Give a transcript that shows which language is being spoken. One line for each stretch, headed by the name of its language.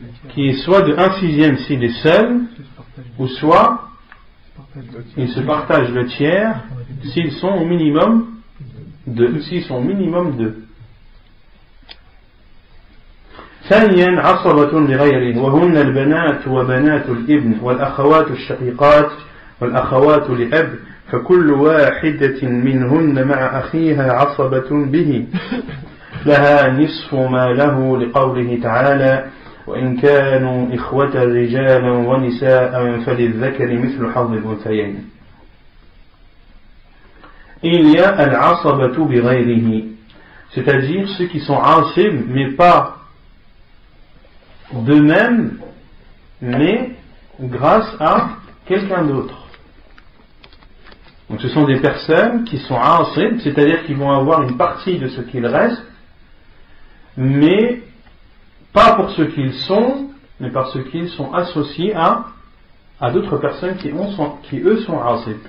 French: Qui est soit de 1/6 s'il est seul, ou soit ils se partagent le tiers s'ils sont au minimum deux.
Arabic: ثانيا عصبة لغيره وهن البنات وبنات الابن والأخوات الشقيقات والأخوات لأب فكل واحدة منهن مع أخيها عصبة به لها نصف ما له لقوله تعالى وإن كانوا إخوة رجالا ونساء فللذكر مثل حظ الأنثيين.
French: Il y a al-asabatu bi ghayrihi, c'est-à-dire ceux qui sont asib mais pas d'eux-mêmes mais grâce à quelqu'un d'autre. Donc ce sont des personnes qui sont asib, c'est-à-dire qu'ils vont avoir une partie de ce qu'il reste, mais pas pour ce qu'ils sont, mais parce qu'ils sont associés à d'autres personnes qui eux sont asib.